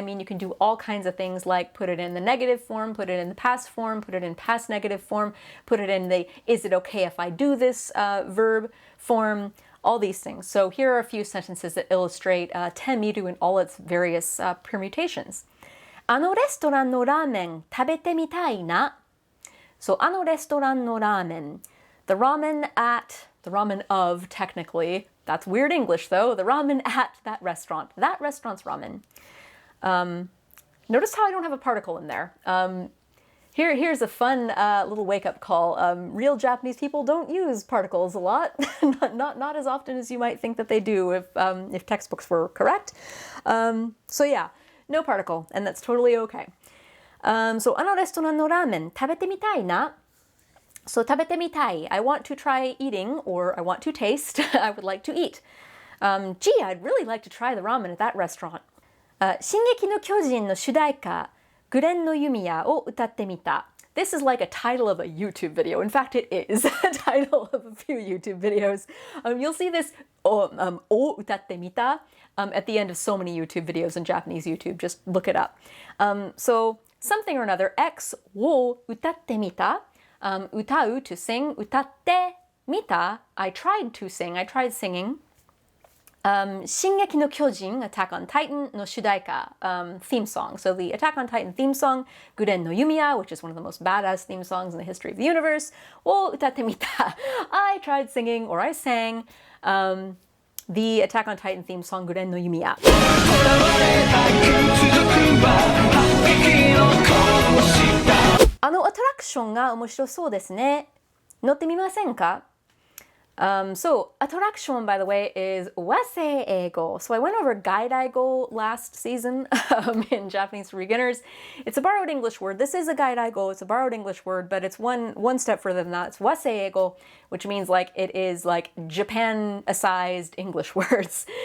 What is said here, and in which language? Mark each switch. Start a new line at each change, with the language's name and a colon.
English: I mean you can do all kinds of things like put it in the negative form, put it in the past form, put it in past negative form, put it in the is it okay if I do this verb form, all these things. So here are a few sentences that illustrate te miru in all its various permutations.
Japanese: あのレストランのラーメン食べてみたいな.So あのレストランのラーメン.
English: The ramen of, technically. That's weird English, though. The ramen at that restaurant. That restaurant's ramen. Notice how I don't have a particle in there. Here's a fun little wake-up call. Real Japanese people don't use particles a lot. not as often as you might think that they do if textbooks were correct. So yeah, no particle, and that's totally okay.
Japanese: So あのレストランのラーメン食べてみたいな. So 食べてみたい.
English: I want to try eating, or I want to taste. I would like to eat. Gee, I'd really like to try the ramen at that restaurant.
Japanese: 進撃の巨人の主題歌
English: Guren
Japanese: の弓矢を歌ってみた.
English: This is like a title of a YouTube video. In fact, it is a title of a few YouTube videos. You'll see this
Japanese: を歌ってみた
English: at the end of so many YouTube videos in Japanese YouTube. Just look it up. So something or another,
Japanese: X を歌ってみた。
English: 歌う to sing, 歌ってみた I tried to sing, I tried singing.
Japanese: 進撃の巨人
English: Attack on Titan
Japanese: の主題歌
English: theme song. So the Attack on Titan theme song, Guren no Yumiya, which is one of the most badass theme songs in the history of the universe,
Japanese: を歌ってみた
English: I tried singing or I sang the Attack on Titan theme song, Guren no Yumiya.
Japanese: あのアトラクションが面白そうですね。乗ってみませんか?
English: So, attraction, by the way, is wasei-eigo. So I went over gaidaigo last season in Japanese for beginners. It's a borrowed English word. This is a gaidaigo. It's a borrowed English word, but it's one step further than that. It's wasei-eigo, which means like it is like Japan-sized English words.